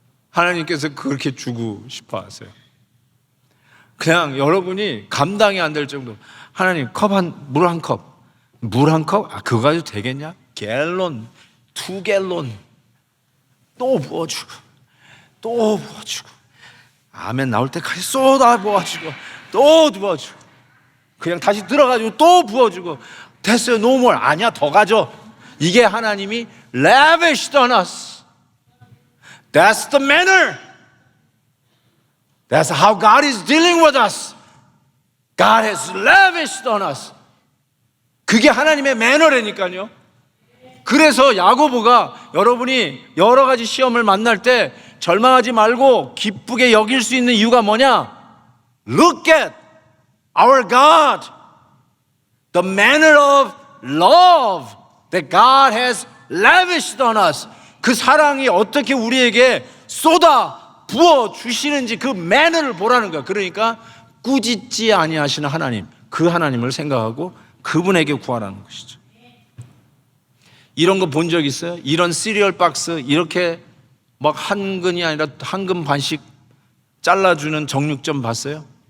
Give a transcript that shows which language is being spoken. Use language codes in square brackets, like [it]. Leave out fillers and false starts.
[ko] 하나님께서 그렇게 주고 싶어 하세요. 그냥 여러분이 감당이 안 될 정도로 하나님 물 한 컵. 물 한 컵? 그거 가지고 되겠냐? 갤론, 2갤론 또 부어주고 또 부어주고 아멘 나올 때까지 쏟아 부어주고 또 부어주고 그냥 다시 들어가지고 또 부어주고 됐어요. [en] no more. [ko] 아니야 더 가져. 이게 하나님이 [en] lavished on us. That's the manner. That's how God is dealing with us. God has lavished on us. [ko] 그게 하나님의 매너라니까요. 그래서 야고보가 여러분이 여러 가지 시험을 만날 때 절망하지 말고 기쁘게 여길 수 있는 이유가 뭐냐? [en] Look at our God. The manner of love that God has lavished on us. [ko] 그 사랑이 어떻게 우리에게 쏟아 부어 주시는지 그 매너를 보라는 거야. 그러니까 꾸짖지 아니하시는 하나님, 그 하나님을 생각하고 그분에게 구하라는 것이죠. 이런 거 본 적 있어요? 이런 시리얼 박스 이렇게 막 한 근이 아니라 한 근 반씩 잘라주는 정육점 봤어요?